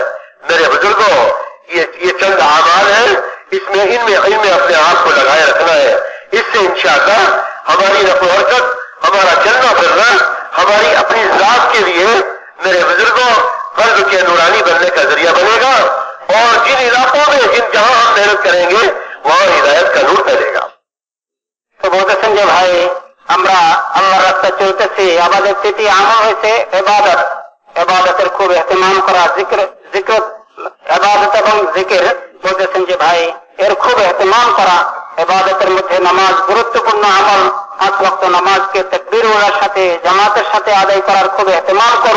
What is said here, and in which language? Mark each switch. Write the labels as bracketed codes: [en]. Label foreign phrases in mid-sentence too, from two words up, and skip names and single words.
[ur] میرے بزرگوں، یہ چند اعمال ہیں، ان میں اپنے آپ کو لگائے رکھنا ہے. اس سے انشاءاللہ ہماری نفع و حرکت، ہمارا چلنا پھرنا ہماری اپنی ذات کے لیے میرے بزرگوں قلب کے نورانی بننے کا ذریعہ بنے گا. اور جن علاقوں میں جہاں ہم محنت کریں گے وہاں ہدایت کا نور پھیلے گا. [bn] তো বলতেছেন যে ভাই, আমরা আল্লাহর রাস্তায় চলতেছি, আমাদের 3টি আমল হয়েছে এবাদতের খুব ইহতিমাম করা, এবাদত এবং জিকির। বলতেছেন যে ভাই এর খুব ইহতিমাম করা। এবাদতের মধ্যে নামাজ গুরুত্বপূর্ণ আমল। 5 ওয়াক্ত নামাজকে তাকবীরের সাথে জামাতের সাথে আদায় করার খুব ইহতিমাম করব।